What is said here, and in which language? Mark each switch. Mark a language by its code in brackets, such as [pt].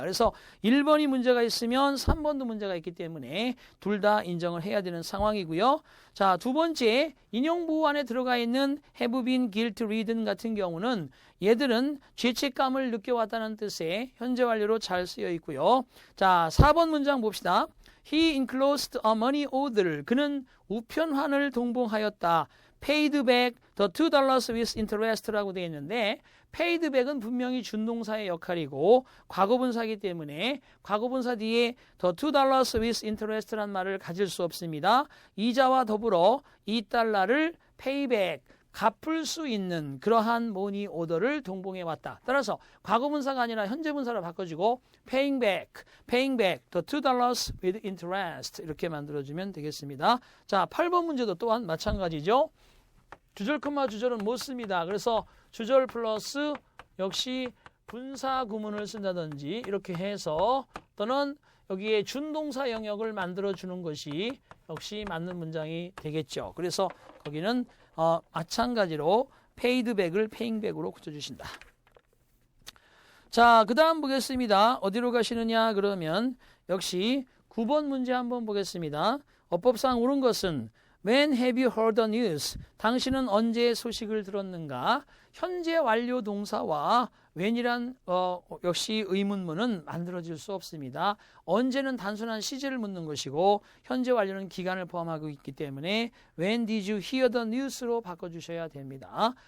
[ko] 그래서 1번이 문제가 있으면 3번도 문제가 있기 때문에 둘 다 인정을 해야 되는 상황이고요. 자, 두 번째 인용부호 안에 들어가 있는 [en] have been guilt ridden [ko] 같은 경우는 얘들은 죄책감을 느껴왔다는 뜻의 현재 완료로 잘 쓰여 있고요. 자, 4번 문장 봅시다. [en] He enclosed a money order. [ko] 그는 우편환을 동봉하였다. [en] paid back the $2 with interest [ko] 라고 되어 있는데 paid back은 분명히 준동사의 역할이고 과거분사이기 때문에 과거분사 뒤에 [en] the $2 with interest [ko] 라는 말을 가질 수 없습니다. 이자와 더불어 $2를 [en] pay back [ko] 갚을 수 있는 그러한 모니 오더를 동봉해 왔다. 따라서 과거분사가 아니라 현재분사로 바꿔주고 [en] paying back the $2 with interest [ko] 이렇게 만들어주면 되겠습니다. 자, 8번 문제도 또한 마찬가지죠. 주절 콤마 주절은 못 씁니다. 그래서 주절 플러스 역시 분사 구문을 쓴다든지 이렇게 해서 또는 여기에 준동사 영역을 만들어주는 것이 역시 맞는 문장이 되겠죠. 그래서 거기는 마찬가지로 [en] paid back [ko] 을 [en] paying back [ko] 으로 고쳐주신다. 자, 그 다음 보겠습니다. 어디로 가시느냐 그러면 역시 9번 문제 한번 보겠습니다. 어법상 옳은 것은 [en] When have you heard the news? [ko] 당신은 언제 소식을 들었는가? 현재 완료 동사와 when이란 역시 의문문은 만들어질 수 없습니다. 언제는 단순한 시제를 묻는 것이고 현재 완료는 기간을 포함하고 있기 때문에 [en] When did you hear the news [ko] 로 바꿔주셔야 됩니다.